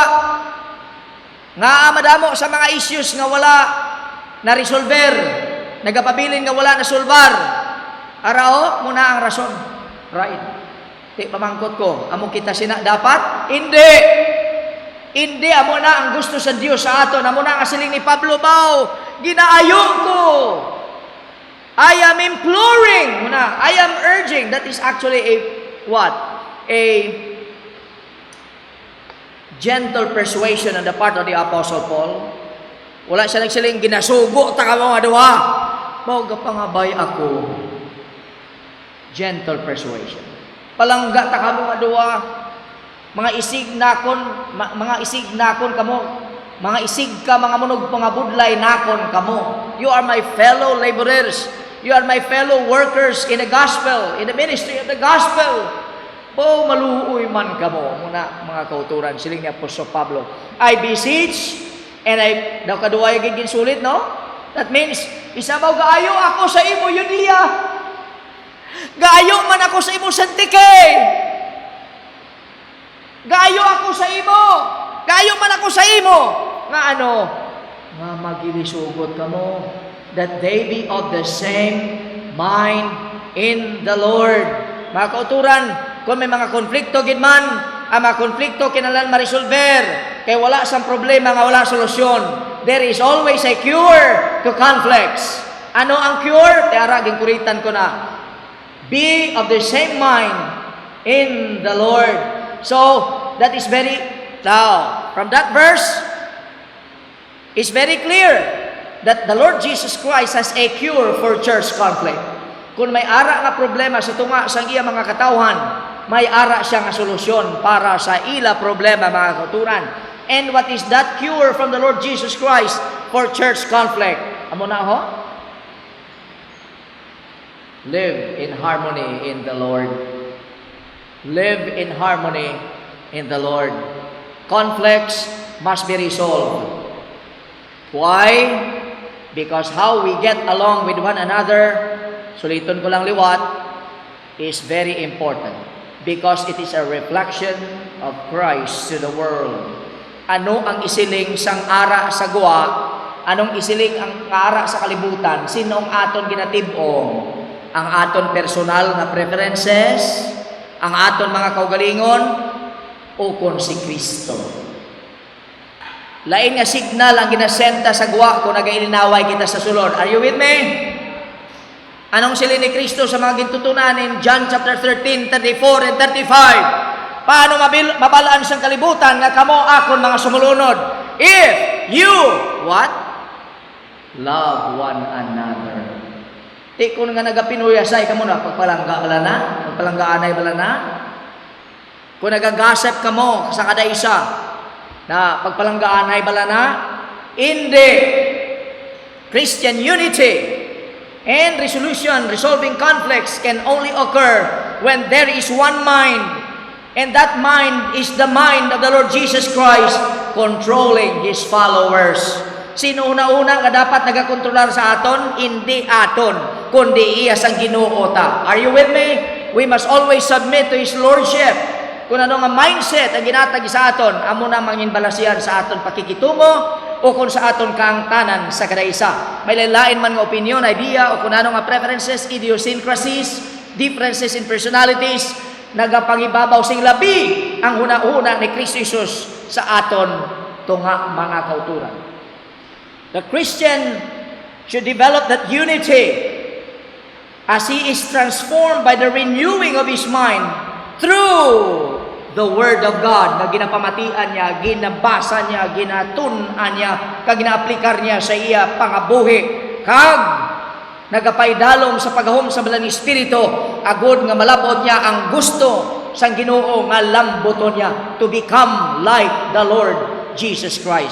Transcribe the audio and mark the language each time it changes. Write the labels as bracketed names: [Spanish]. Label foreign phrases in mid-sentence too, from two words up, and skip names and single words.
[Hiligaynon] Nga madamo sa mga issues nga wala na resolver, nagapabilin nga wala na solbar. Arao muna ang rason. Right. Di pamangkot ko, amo kita sina dapat? Hindi. Hindi amo na ang gusto sa Dios sa aton. Amo na ang siling ni Pablo Bao, ginaayo ko. [English] I am imploring, muna, I am urging. That is actually a what? A gentle persuasion on the part of the Apostle Paul. [Hiligaynon] Wala siya nagsiling, ginasugo ta ka mga duha. Mao gapangabay ako. [English] Gentle persuasion. [Hiligaynon] Palangga ta ka mga duha. Mga isig nakon, mga isig nakon kamo. Mga isig ka, mga munog pangabudlay nakon kamo. [English] You are my fellow laborers. You are my fellow workers in the gospel, in the ministry of the gospel. [Hiligaynon] Po maluoy man kamo. Muna mga kauturan, siling ni Apostol Pablo. [English] I beseech, and I, [Hiligaynon] daw kaduwa yung ginsulit, no? [English] That means, [Hiligaynon] isabaw, gaayo ako sa imo, Yudia. Gaayo man ako sa imo, Santike. Gaayo ako sa imo. Gaayo man ako sa imo. Nga ano? Nga magilisugot ka mo. [English] That they be of the same mind in the Lord. [Hiligaynon] Mga kauturan, kung may mga konflikto, gidman, ang mga konflikto kinalan marisolver. Kaya wala sang problema nga wala solusyon. [English] There is always a cure to conflicts. [Hiligaynon] Ano ang cure? Tiara, gingkuritan ko na. [English] Be of the same mind in the Lord. So, that is very, now, from that verse, it's very clear that the Lord Jesus Christ has a cure for church conflict. [Hiligaynon] Kung may ara nga problema sa tunga sa iya mga katawhan, may ara siya nga solusyon para sa ila problema mga kauturan. [English] And what is that cure from the Lord Jesus Christ for church conflict? [Hiligaynon] Amo na ho? [English] Live in harmony in the Lord. Live in harmony in the Lord. Conflicts must be resolved. Why? Because how we get along with one another, [Hiligaynon] suliton ko lang liwat, [English] is very important. Because it is a reflection of Christ to the world. [Hiligaynon] Ano ang isiling sang ara sa guwa? Anong isiling ang ara sa kalibutan? Sino ang aton ginatibong? Ang aton personal na preferences? Ang aton mga kaugalingon? O kon si Kristo? Lain nga signal ang ginasenta sa guwa kung nagailinaway kita sa sulod. [English] Are you with me? [Hiligaynon] Anong silin ni Kristo sa mga gintutunan [English] in John chapter 13, 34 and 35? [Hiligaynon] Paano mabalaan siyang kalibutan nga kamo akon mga sumulunod? [English] If you, what? Love one another. [Hiligaynon] Di kung nga nagapinuyasay kamo na, pagpalangga bala na? Pagpalanggaanay bala na? Kung nagagasep kamo sa kada isa, na pagpalanggaanay bala na? Hindi. [English] Christian unity and resolving conflicts can only occur when there is one mind. And that mind is the mind of the Lord Jesus Christ controlling His followers. [Hiligaynon] Sino una-una nga dapat nagakontrolar sa aton? Hindi aton, kundi iya sang Ginoo ta. [English] Are you with me? We must always submit to His Lordship. [Hiligaynon] Kung ano nga mindset ang ginatagi sa aton, amo na manginbalasihan sa aton pakikitungo o kung sa aton kaangtanan sa kada isa. May lain man nga opinion, idea o kung ano nga [English] preferences, idiosyncrasies, differences in personalities, [Hiligaynon] nagapangibabaw sing labi ang huna-huna ni Kristo Jesus sa aton tunga mga kauturan. [English] The Christian should develop that unity as he is transformed by the renewing of his mind through the Word of God [Hiligaynon] na ginapamatian niya, ginabasa niya, ginatunan niya, kag ginaaplikar niya sa iya pangabuhi, kag nagapaidalom sa paghahom sa Balang Espiritu, agud nga malabot niya ang gusto sang Ginoo nga lambuton niya [English] to become like the Lord Jesus Christ.